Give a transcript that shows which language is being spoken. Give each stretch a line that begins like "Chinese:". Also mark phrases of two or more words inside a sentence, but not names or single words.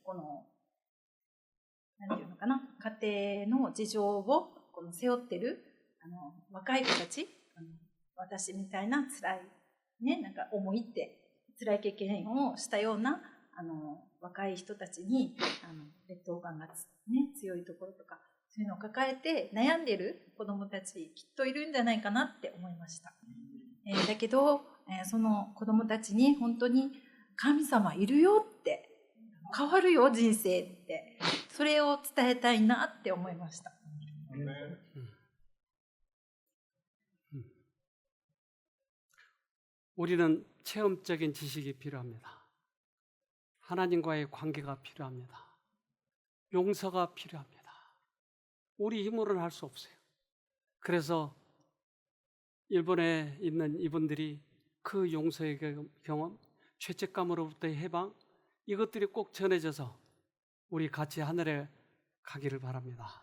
Japanese: なんていうのかな、家庭の事情を背負ってる若い子たち、私みたいな辛いね、なんか思いって辛い経験をしたような若い人たちに劣等感が、強いところとかそういうのを抱えて悩んでいる子どもたちきっといるんじゃないかなって思いました。だけど、その子どもたちに本当に神様いるよって、変わるよ人生って、それを伝えたいなって思いました。
Korean: 우리는 체험적인 지식이 필요합니다. 하나님과의 관계가 필요합니다. 용서가 필요합니다. 우리 힘으로는 할 수 없어요. 그래서 일본에 있는 이분들이 그 용서의 경험, 죄책감으로부터의 해방, 이것들이 꼭 전해져서 우리 같이 하늘에 가기를 바랍니다.